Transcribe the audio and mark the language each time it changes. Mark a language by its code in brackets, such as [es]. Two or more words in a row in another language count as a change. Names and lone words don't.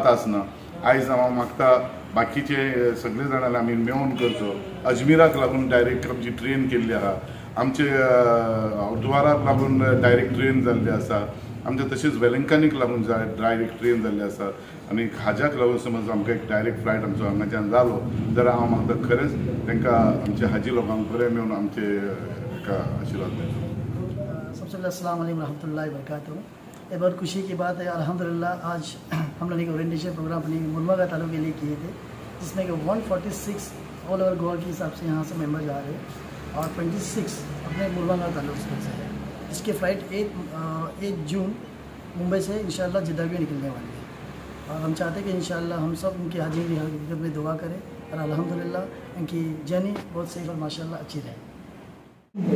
[kok] आसना आयज हांव मागता बाकीचे सगळे जाणांनी आमी मेळून करचो अजमेराक लागून डायरेक्ट आमची ट्रेन केल्ली आहा आमचे हरिद्वाराक लागून [en] direct train [kok] जाल्ली आसा आमचे तशेंच वेलंकनीक लागून [en] direct train [kok] जाल्ली आसा आनी हाज्याक लागून समज आमकां एक [en] direct flight [kok] आमचो हांगाच्यान जालो जाल्यार हांव मागता खरेंच तांकां आमच्या हाजी लोकांक बरें मेळून आमचे हाका आशिर्वाद मेळचो [hi] सबसे पहले [ar] السلام عليكم ورحمة الله وبركاته. [hi] ये बहुत खुशी की बात है अल्हम्दुलिल्लाह आज हम लोग एक [en] orientation programme [hi] अपने मुलमा तालुक के लिए किए थे जिसमें कि 146 [en] all over Goa [hi] के हिसाब से यहाँ से मेंबर जा रहे हैं और 26 अपने मुलमा तालुक से है जिसकी फ़्लाइट 8 जून मुंबई से इंशाल्लाह जिद्दा भी निकलने वाली है और हम चाहते हैं कि इंशाल्लाह हम सब उनकी हाजिरी की हकीकत में दुआ करें और अल्हम्दुलिल्लाह इनकी जर्नी बहुत सही और माशाल्लाह अच्छी रहे।